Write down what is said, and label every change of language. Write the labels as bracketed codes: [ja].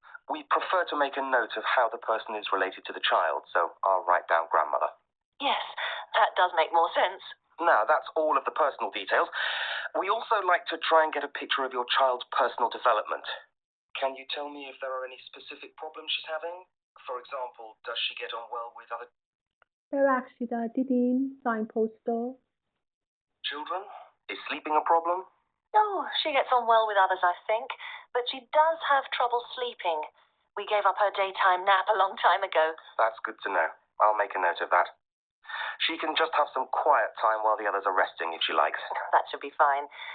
[en] We prefer to make a note of how the person is related to the child, so I'll write down grandmother. Yes, that does make more sense. Now, that's all of the personal details. We also like to try and get a picture of your child's personal development. Can you tell me if there are any specific problems she's having? For example, does she get on well with other [fa] ببخشید دیدین ساینپوستو؟ [en] children? Is sleeping a problem? Oh, she gets on well with others, I think, but she does have trouble sleeping. We gave up her daytime nap a long time ago. That's good to know. I'll make a note of that. She can just have some quiet time while the others are resting if she likes. That should be fine.